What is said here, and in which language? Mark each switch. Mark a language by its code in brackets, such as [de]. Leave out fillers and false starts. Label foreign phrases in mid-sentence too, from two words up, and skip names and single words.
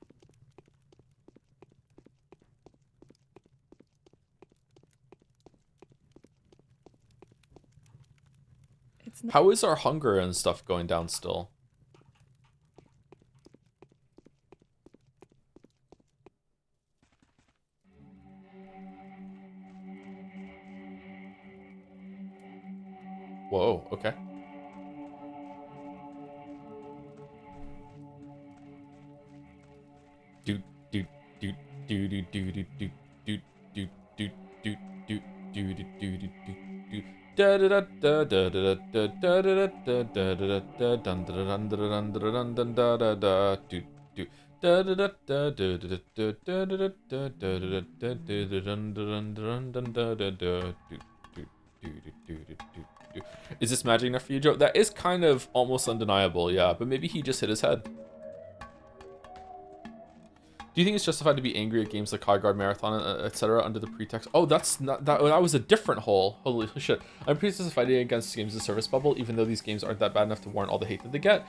[en] It's not. How is our hunger and stuff going down still? Whoa, okay. Do do do do do do do do do do do do do do do do do do. Da da da da da da da da da da da da da dun dun dun dun dun dun da da da do do da da da da da da da da da da da da da dun dun dun dun da da da do do do do do do. Is this magic enough for you, Joe? That is kind of almost undeniable, yeah. But maybe he just hit his head. Do you think it's justified to be angry at games like High Guard Marathon, etc., under the pretext? Oh, that's not that. That was a different hole. Holy shit! I'm pretty justified against games in the service bubble, even though these games aren't that bad enough to warrant all the hate that they get.